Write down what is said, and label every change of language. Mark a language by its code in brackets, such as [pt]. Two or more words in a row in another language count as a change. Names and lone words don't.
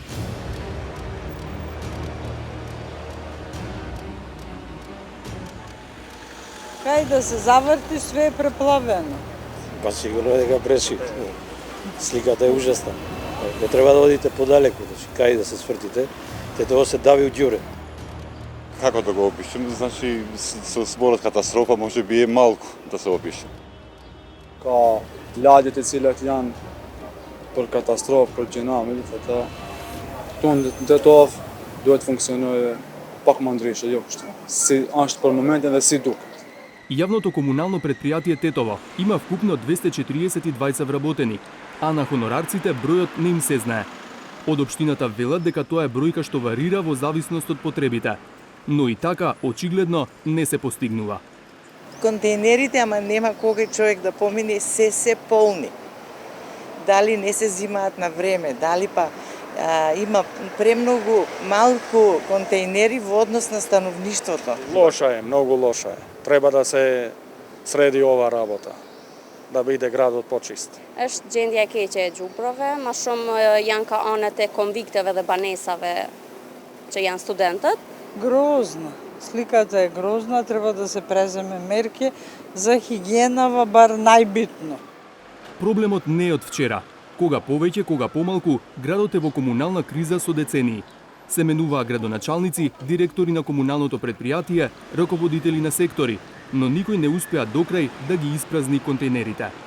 [mk] Кај да се заврти, све е преплавено. Па сигурно е дека бреши. Сликата е ужасна. Не треба да одите подалеку, кај да се свртите. Тетово се дави од ѓуре. Како да го опишем? Значи, со зборот катастрофа може би е малку да се опише. [sq] Ka lagjet e cilat janë për katastrofë, për gjëna, me ditë ata, tonë në Tetov duhet funksionojë pak më ndryshe, jo kështu. Si është për momentin dhe si duket. [mk] Јавното комунално предпријатие Тетово има вкупно 242 вработени, а на хонорарците бројот не им се знае. Од општината велат дека тоа е бројка што варира во зависност од потребите, но и така очигледно не се постигнува. Контейнерите, ама нема кога човек да помине, се полни. Дали не се зимаат на време, дали па има премногу малку контейнери во однос на становништвото. Лоша е, многу лоша е. Треба да се среди ова работа, да биде градот почист. [sq] Është gjendja e keqe e xhuprave, më shumë janë ka anët e konvikteve dhe banesave që janë studentët. [mk] Грозна. Сликата е грозна, треба да се преземе мерки за хигиена, бар најбитно. Проблемот не е од вчера. Кога повеќе, кога помалку, градот е во комунална криза со децении. Се менуваа градоначалници, директори на комуналното предпријатие, раководители на сектори, но никој не успеа докрај да ги испразни контейнерите.